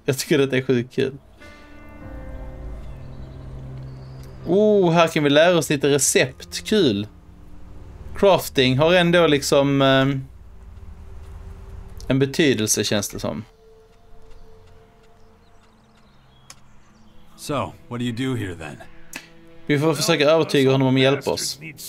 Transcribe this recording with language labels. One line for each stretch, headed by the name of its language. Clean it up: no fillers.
Swedish: Jag tycker det är sjukt kul. Här kan vi lära oss lite recept. Kul. Crafting har ändå liksom en betydelse, känns det som.
English: So, what do you do here then?
Swedish: Vi får försöka övertyga honom om att hjälpa oss.